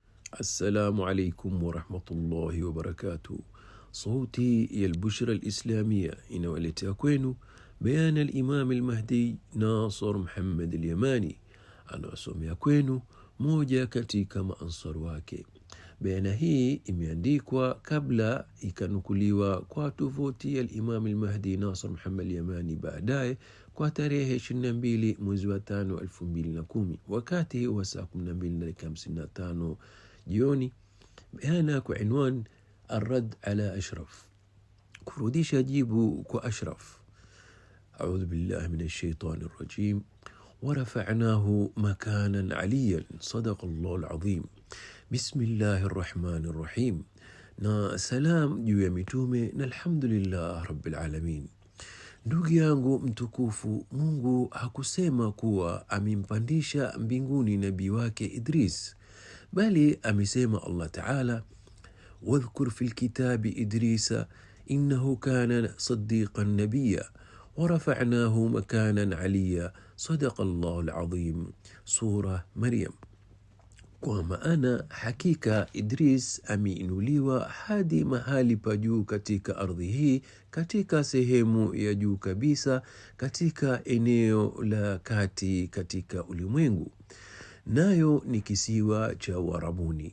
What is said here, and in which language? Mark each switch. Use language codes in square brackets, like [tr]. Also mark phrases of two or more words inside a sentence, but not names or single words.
[ar] السلام عليكم ورحمة الله وبركاته. صوتي يا البشرى الإسلامية [sw] inawaletea kwenu [ar] بيان الإمام المهدي ناصر محمد اليماني, [sw] anawasomea kwenu moja katika maansar wake. Bayana hii imeandikwa kabla ikanukuliwa kwa tovuti ya Imam al-Mahdi Nasr Muhammad al-Yamani baadaye kwa tarehe 22 mwezi wa 5 2010 wakati wa saa 12:55 jioni. Bayana kwa inwan [ar] الرد على أشرف, [sw] kurudisha jibu kwa Ashraf. [ar] أعوذ بالله من الشيطان الرجيم. ورفعناه مكانا عليا صدق الله العظيم. بسم الله الرحمن الرحيم. [sw] Na salam juu ya mitume na [ar] الحمد لله رب العالمين. [sw] Ndugu yangu mtukufu, Mungu hakusema kuwa amempandisha mbinguni nabii wake Idris, bali amesema [ar] الله تعالى, واذكر في الكتاب إدريس إنه كان صديقا نبيا ورفعناه مكانا عليا صدق الله العظيم. [sw] Sura Maryam. Kwa maana hakika Idris ameinuliwa hadi mahali pa juu katika ardhi hii, katika sehemu ya juu kabisa katika eneo la kati katika ulimwengu, nayo ni kisiwa cha Uarabuni.